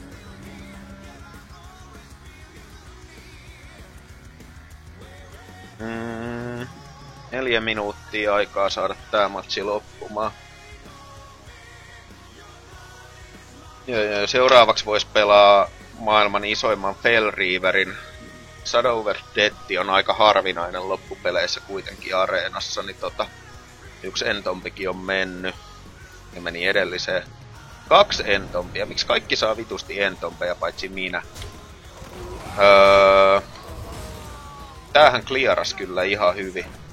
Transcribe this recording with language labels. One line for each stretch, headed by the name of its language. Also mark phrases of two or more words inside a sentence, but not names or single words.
Finnish: Mm, 4 minuuttia aikaa saada tää matsi loppumaan. Ja seuraavaksi vois pelaa maailman isoimman Fellreaverin. Shadow over Death on aika harvinainen loppupeleissä kuitenkin areenassa, niin yksi entompikin on mennyt. Ja meni edelliseen. 2 entompia. Miksi kaikki saa vitusti entompeja paitsi minä? Tämähän clearas kyllä ihan hyvin.